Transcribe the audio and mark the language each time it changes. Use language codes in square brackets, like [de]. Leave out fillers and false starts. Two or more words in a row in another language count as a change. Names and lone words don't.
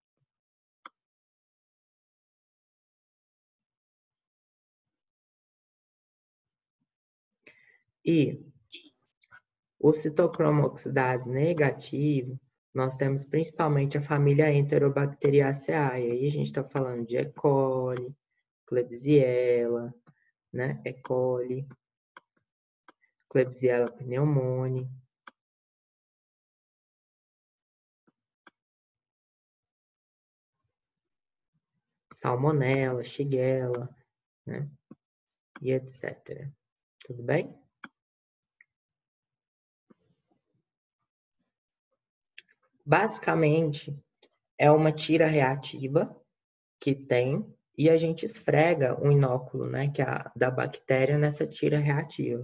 [pt] E o citocromo oxidase negativo, nós temos principalmente a família Enterobacteriaceae. Aí a gente está falando de E. coli, Klebsiella, né? E. coli, Klebsiella pneumoniae. Salmonella, Shigella, né? E etc. Tudo bem? Basicamente, é uma tira reativa que tem e a gente esfrega um inóculo, né, que é da bactéria nessa tira reativa.